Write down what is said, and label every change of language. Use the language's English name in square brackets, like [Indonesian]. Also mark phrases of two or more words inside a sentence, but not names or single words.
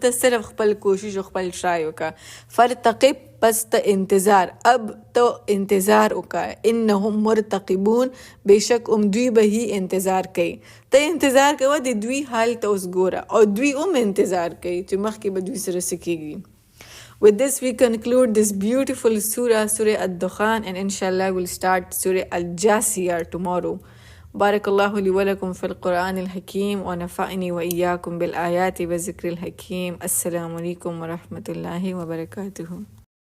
[Pashto] ته صرف خپل کوشش او خپل ټرای وکړه. فرتقب پس ته انتظار. اب ته انتظار وکړه. [Arabic] انهم مرتقبون [Pashto] بېشک دوی به یې انتظار کوي. ته انتظار کوه د دوی حال ته اوس ګوره او دوی انتظار کوي چې مخکې به دوی سره څه کېږي. [English] With this we conclude this beautiful surah, Surah Ad-Dukhan, and inshallah we'll start Surah Al-Jasiyah tomorrow. [Arabic] بارك الله لي ولكم في القرآن الحكيم ونفعني وإياكم بالآيات والذكر الحكيم. السلام عليكم ورحمة الله وبركاته.